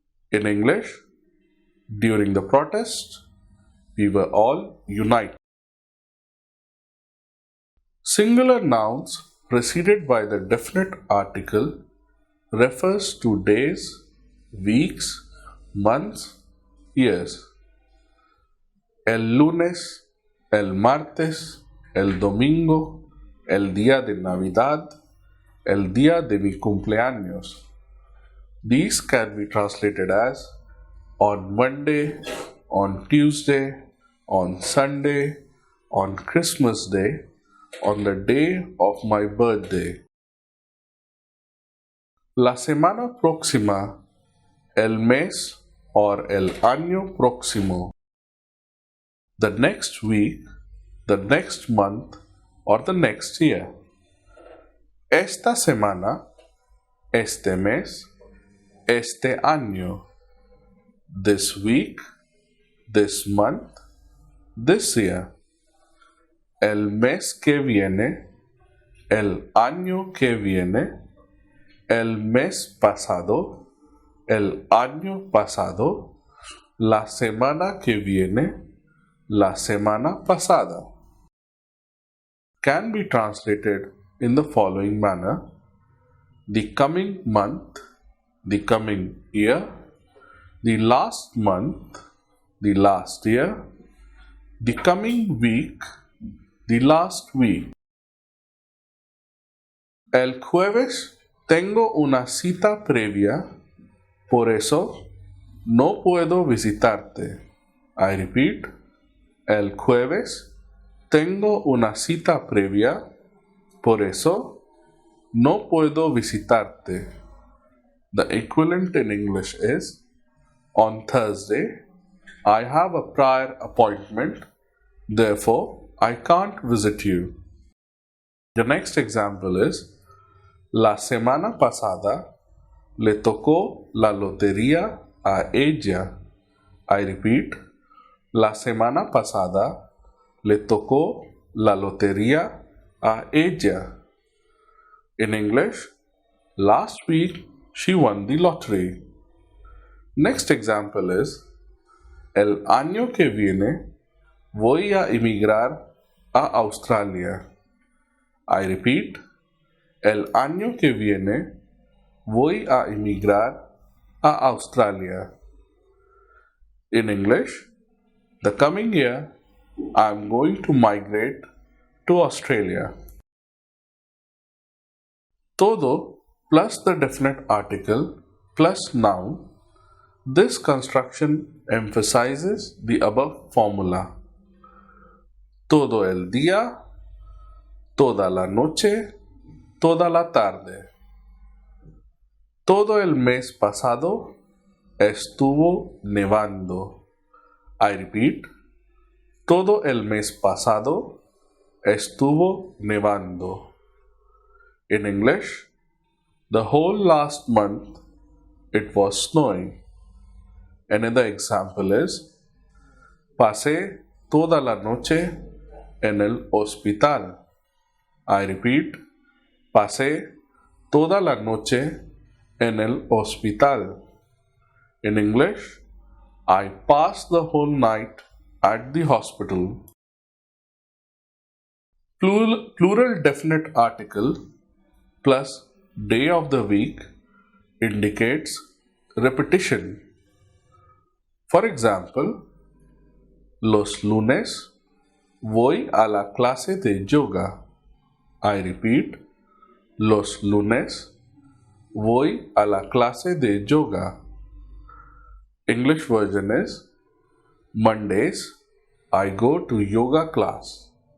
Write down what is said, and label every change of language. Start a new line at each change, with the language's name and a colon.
English: In English, during the protest, we were all united. Singular nouns preceded by the definite article refers to days, weeks, months, years.
Spanish: El lunes, el martes, el domingo, el día de Navidad, el día de mi cumpleaños.
English: These can be translated as on Monday, on Tuesday, on Sunday, on Christmas Day, on the day of my birthday.
Spanish: La semana próxima, el mes
English: or
Spanish: el año próximo.
English: The next week, the next month or the next year.
Spanish: Esta semana, este mes, este año.
English: This week, this month, this year.
Spanish: El mes que viene, el año que viene, el mes pasado, el año pasado, la semana que viene, la semana pasada.
English: Can be translated in the following manner: the coming month, the coming year, the last month, the last year, the coming week, the last week.
Spanish: El jueves tengo una cita previa, por eso no puedo visitarte.
English: I repeat,
Spanish: el jueves tengo una cita previa, por eso no puedo visitarte.
English: The equivalent in English is, on Thursday, I have a prior appointment, therefore I can't visit you. The next example is
Spanish: la semana pasada le tocó la lotería a ella.
English: I repeat,
Spanish: la semana pasada le tocó la lotería a ella.
English: In English, last week she won the lottery. Next example is
Spanish: el año que viene voy a emigrar a Australia.
English: I repeat,
Spanish: el año que viene voy a emigrar a Australia.
English: In English, the coming year I'm going to migrate to Australia. Todo plus the definite article plus noun. This construction emphasizes the above formula.
Spanish: Todo el día, toda la noche, toda la tarde. Todo el mes pasado estuvo nevando.
English: I repeat,
Spanish: todo el mes pasado estuvo nevando.
English: In English, the whole last month it was snowing. Another example is,
Spanish: pasé toda la noche en el hospital.
English: I repeat,
Spanish: pasé toda la noche en el hospital.
English: In English, I passed the whole night at the hospital. Plural definite article plus day of the week indicates repetition. For example,
Spanish: los lunes voy a la clase de yoga.
English: I repeat,
Spanish: los lunes voy a la clase de yoga.
English: English version is Mondays I go to yoga class.